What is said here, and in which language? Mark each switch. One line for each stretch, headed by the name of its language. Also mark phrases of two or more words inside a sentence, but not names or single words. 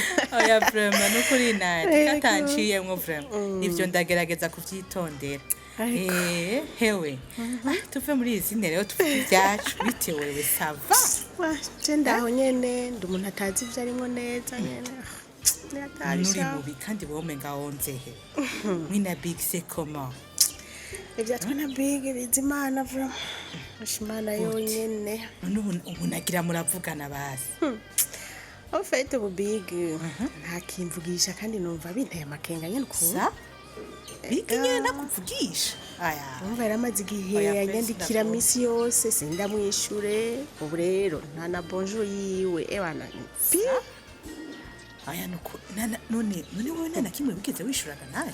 Rundi: Oya vraiment nukuri nati katanciye mwo vraiment ivyo ndagerageza kuvyitondera. Hewe tuve muri izi rero tuvuge ibyacu bitewe we sava. Ndaho nyene ndi umuntu atazi ivyo arimo neza nyene. Nuri mubi kandi wowe ngawonzehe. Mwina big
French: c'est comment?
Rundi: Ivyatwa na big bizimana vraiment. Mushimana yonyene. Ubu nagira muravugana basi.
French: En fait
Rundi: ubu big ntakimvugisha kandi numva binteye amakenga nyene ko. Big nyene nakuvugisha. Aya. Umva yaramaze igihe yanyandikira misi yose sindamwishure. Ubu rero nta na bonjour yiwe ebana. Aya nuko none wowe nana kimwe bigeze wishuraga naye.